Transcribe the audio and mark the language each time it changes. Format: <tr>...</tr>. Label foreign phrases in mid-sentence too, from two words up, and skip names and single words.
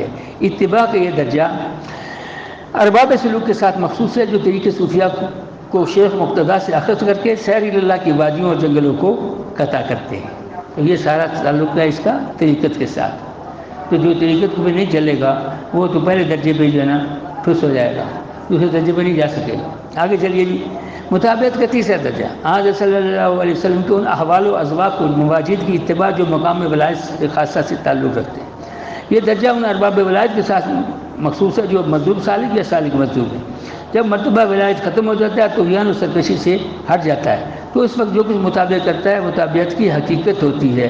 <ur>اتباع کا یہ درجہ ارباب سلوک کے ساتھ مخصوص ہے جو طریقے صوفیہ کو شیخ مقتدا سے اخذ کر کے سیر اللہ کی وادیوں اور جنگلوں کو قطع کرتے ہیں۔ تو یہ سارا تعلق ہے اس کا طریقت کے ساتھ۔ تو جو طریقت کو بھی نہیں چلے گا وہ تو پہلے درجے پہ جو ہے نا ٹھس ہو جائے گا، دوسرے درجے پہ نہیں جا سکے گا۔ آگے چلیے جی، مطابقت کا تیسرا درجہ حضرت</ur> <ar>صلی اللہ علیہ وسلم</ar> <ur>کے ان احوال و ازواق و مواجد کی اتباع جو مقام ولایت خاصہ سے تعلق رکھتے ہیں۔ یہ درجہ ان ارباب ولایت کے ساتھ مخصوص ہے جو مطلوب سالک یا سالک مطلوب ہے۔ جب مرتبہ ولایت ختم ہو جاتا ہے تو طغیان و سرکشی سے ہٹ جاتا ہے، تو اس وقت جو کچھ مطابقت کرتا ہے مطابقت کی حقیقت ہوتی ہے۔</ur>